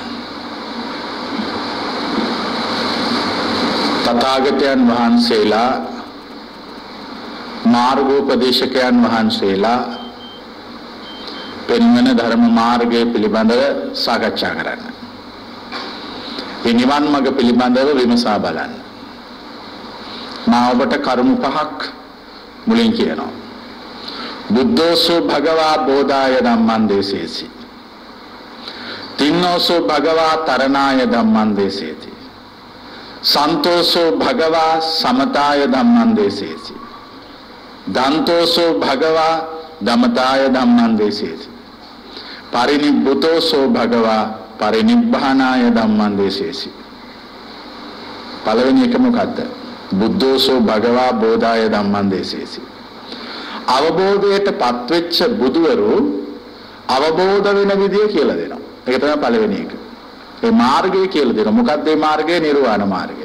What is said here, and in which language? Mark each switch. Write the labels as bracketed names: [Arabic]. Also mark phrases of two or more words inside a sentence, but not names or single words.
[Sinhala] තථාගතයන් වහන්සේලා මාර්ගෝපදේශකයන් වහන්සේලා පෙන්වන ධර්ම මාර්ගය පිළිබඳව සාකච්ඡා කරන්න. මේ නිවන් මඟ පිළිබඳව විමසා බලන්න. මා ඔබට කරුණු පහක් මුලින් කියනවා. [Pali] බුද්ධෝසෝ භගවා බෝධාය ධම්මං දේසේසි. තින්නෝසෝ භගවා තරණාය ධම්මං දේසේති. සන්තෝසෝ භගවා සමතාය ධම්මං දේසේති. දන්තෝසෝ භගවා දමතාය ධම්මං දේසේති. පරිනිබ්බුතෝසෝ භගවා පරිනිබ්බානාය ධම්මං දේසේසි. [Sinhala] පළවෙනි එක මොකද්ද? [Pali] බුද්ධෝසෝ භගවා බෝධාය ධම්මං දේසේසි. [Sinhala] අවබෝධයට පත්වෙච්ච බුදුවරු අවබෝධ වෙන විදිය කියලා දෙනවා. ඒක තමයි පළවෙනි එක. ඒ මාර්ගය කියලා දෙනවා. මොකක්ද මේ මාර්ගය? නිර්වාණ මාර්ගය.